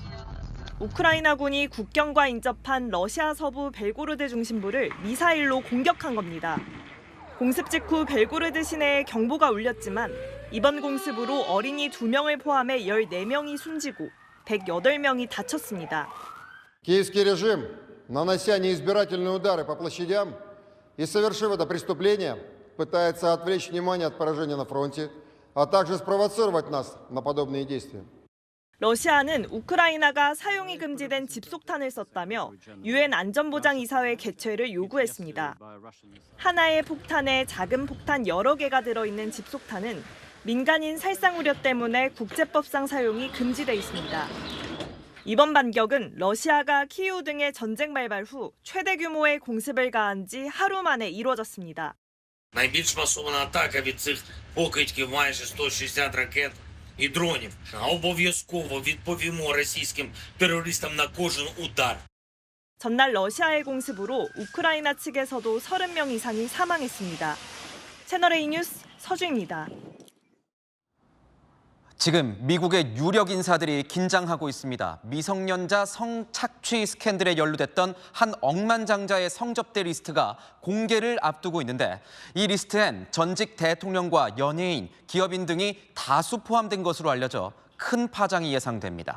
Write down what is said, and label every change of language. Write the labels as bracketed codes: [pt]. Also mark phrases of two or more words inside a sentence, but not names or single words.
[ko] 우크라이나군이 국경과 인접한 러시아 서부 벨고로드 중심부를 미사일로 공격한 겁니다. 공습 직후 벨고로드 시내에 경보가 울렸지만 이번 공습으로 어린이 2명을 포함해 14명이 숨지고 108명이 다쳤습니다. [ru] Киевский режим, нанося неизбирательные удары по площадям и совершив это преступление, пытается отвлечь внимание от поражения на фронте, а также спровоцировать нас на подобные действия. [ko] 러시아는 우크라이나가 사용이 금지된 집속탄을 썼다며 유엔 안전보장이사회 개최를 요구했습니다. 하나의 폭탄에 작은 폭탄 여러 개가 들어있는 집속탄은 민간인 살상 우려 때문에 국제법상 사용이 금지돼 있습니다. 이번 반격은 러시아가 키이우 등의 전쟁 발발 후 최대 규모의 공습을 가한 지 하루 만에 이루어졌습니다. [uk] Найбільш масована атака від цих покидьків майже 160 ракет і дронів. Обов'язково відповімо російським терористам на кожен удар. [ko] 전날 러시아의 공습으로 우크라이나 측에서도 30명 이상이 사망했습니다. 채널A 뉴스 서주입니다. 지금 미국의 유력 인사들이 긴장하고 있습니다. 미성년자 성착취 스캔들에 연루됐던 한 억만장자의 성접대 리스트가 공개를 앞두고 있는데 이 리스트엔 전직 대통령과 연예인, 기업인 등이 다수 포함된 것으로 알려져 큰 파장이 예상됩니다.